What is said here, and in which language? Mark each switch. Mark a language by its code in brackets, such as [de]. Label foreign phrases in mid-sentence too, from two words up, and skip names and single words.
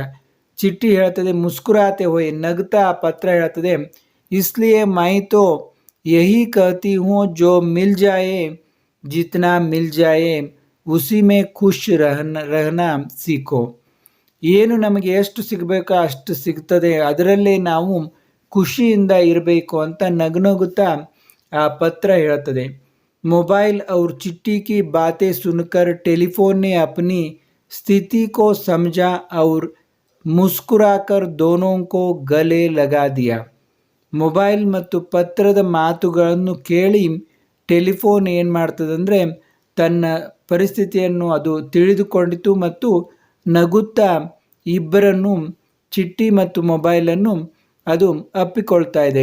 [kn] ಚಿಟ್ಟಿ ಹೇಳ್ತದೆ, [hi] मुस्कुराते हुए, [kn] ನಗ್ತಾ ಪತ್ರ ಹೇಳ್ತದೆ, [hi] इसलिए मैं तो यही कहती हूँ जो मिल जाए जितना मिल जाए उसी में खुश रहना सीखो. [kn] ಏನು ನಮಗೆ ಎಷ್ಟು ಸಿಗಬೇಕೋ ಅಷ್ಟು ಸಿಗ್ತದೆ, ಅದರಲ್ಲೇ ನಾವು ಖುಷಿಯಿಂದ ಇರಬೇಕು ಅಂತ ನಗುನಗುತ್ತಾ ಆ ಪತ್ರ ಹೇಳ್ತದೆ. [hi] मोबाइल और चिट्ठी की बातें सुनकर टेलीफोन ने अपनी स्थिति को समझा और मुस्कुराकर दोनों को गले लगा दिया. [kn] ಮೊಬೈಲ್ ಮತ್ತು ಪತ್ರದ ಮಾತುಗಳನ್ನು ಕೇಳಿ ಟೆಲಿಫೋನ್ ಏನು ಮಾಡ್ತದಂದರೆ ತನ್ನ ಪರಿಸ್ಥಿತಿಯನ್ನು ಅದು ತಿಳಿದುಕೊಂಡಿತು ಮತ್ತು ನಗುತ್ತಾ ಇಬ್ಬರನ್ನು, ಚಿಟ್ಟಿ ಮತ್ತು ಮೊಬೈಲನ್ನು ಅದು ಅಪ್ಪಿಕೊಳ್ತಾ ಇದೆ.